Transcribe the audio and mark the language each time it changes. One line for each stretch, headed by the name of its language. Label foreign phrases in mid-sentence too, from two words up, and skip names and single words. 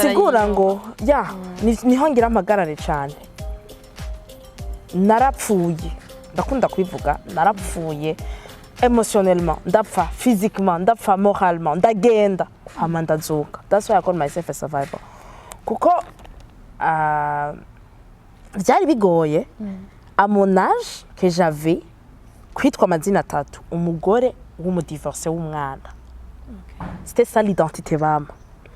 Kinyarwanda: bisigura ngo niho ngira amagarare cyane narapfuye ndakunda kubivuga narapfuye émotionnellement ndapfa physiquement ndapfa moralement ndagenda hama ndazuka
English: that's why I call myself a survivor
Kinyarwanda: kuko byari bigoye
French: à mon âge que j'avais
Kinyarwanda: kwitwa amazina 3 umugore w'umudivorce w'umwana
French: c'était ça l'identité
Kinyarwanda: bama